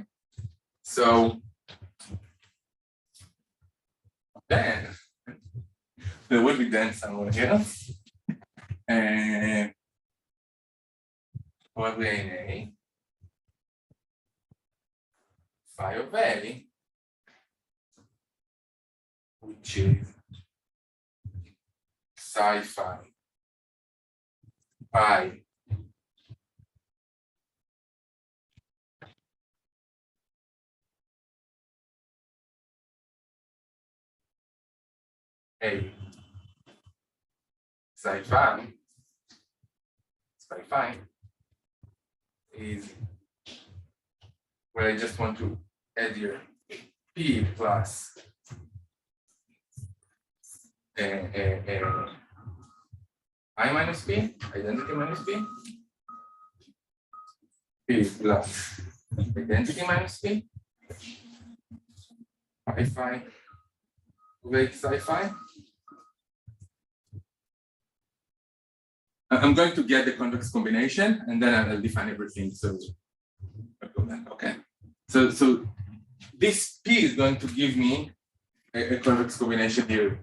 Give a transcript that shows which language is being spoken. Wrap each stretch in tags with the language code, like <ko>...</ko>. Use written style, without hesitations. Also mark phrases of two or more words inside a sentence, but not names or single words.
<en>So then there will be then somewhere here. And what we in A, phi of A, which is psi phi pi A psi phi is where I just want to add here P plus I minus P, identity minus P, P plus identity minus P, pi phi with psi phi. I'm going to get the convex combination and then I'll define everything. So I'll go back. Okay. So this P is going to give me a convex combination here.</en>